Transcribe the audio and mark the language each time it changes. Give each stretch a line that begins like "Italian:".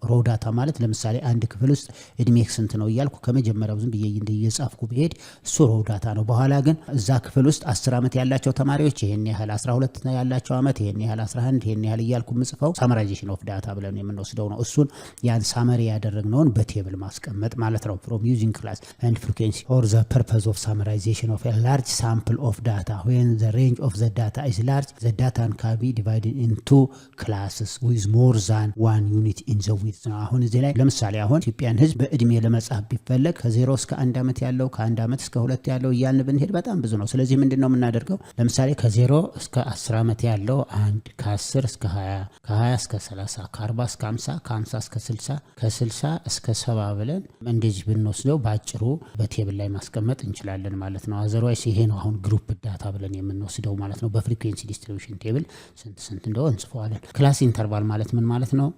Amharic: ሮ ዳታ ማለት ለምሳሌ አንድ ክፍል ውስጥ እድሜ ስንት ነው እያልኩ ከመጀመሪያው ዝም ብዬ እየጻፍኩ ብሄድ እሱ ሮ ዳታ ነው። በኋላ ግን እዛ ክፍል ውስጥ 10 ዓመት ያላቸው ተማሪዎች ይሄን ያህል፣ 12 ያላቸው ዓመት ይሄን ያህል፣ 11 ይሄን ያህል እያልኩ ምጽፈው ሳመራይዜሽን ኦፍ ዳታ ብለን የምንወስደው ነው። እሱን ያን ሳመሪ ያደረግነውን በቴብል ማስቀመጥ ማለት ነው።
English: ፍሮም ዩዚንግ ክላስ ኤንድ ፍሪኩዌንሲ ፎር ዘ ፐርፐዝ ኦፍ ሳመራይዜሽን ኦፍ ኤ ላርጅ sample of data. When the range of the data is large, the data can be divided into classes with more than one unit in the width.
Amharic: አሁን እዚህ ላይ ለምሳሌ አሁን ኢትዮጵያን ህዝብ በእድሜ ለመጻፍ ቢፈለግ ከ0 እስከ 1 ዓመት ያለው ከ1 ዓመት እስከ 2 ያለው እያልን ብንሄድ በጣም ብዙ ነው። ስለዚህ ምንድነው የምናደርገው? ለምሳሌ ከ0 እስከ 10 ዓመት ያለው 1፣ ከ10 እስከ 20፣ ከ20 እስከ 30፣ ከ40 እስከ 50፣ ከ50 እስከ 60፣ ከ60 እስከ 70 ብለን እንደዚህ ብንወስደው ባጭሩ በቴብል ላይ ማስቀመጥ እንችላለን ማለት ነው። አዘርዋይስ ይሄ ነው አሁን ግሩፕ ዳታ ብለን የምንወስደው ማለት ነው። በፍሪኩዌንሲ ዲስትሪቢዩሽን ቴብል ስንት እንደሆነ እንጽፈዋለን። ክላስ ኢንተርቫል ማለት ምን ማለት ነው?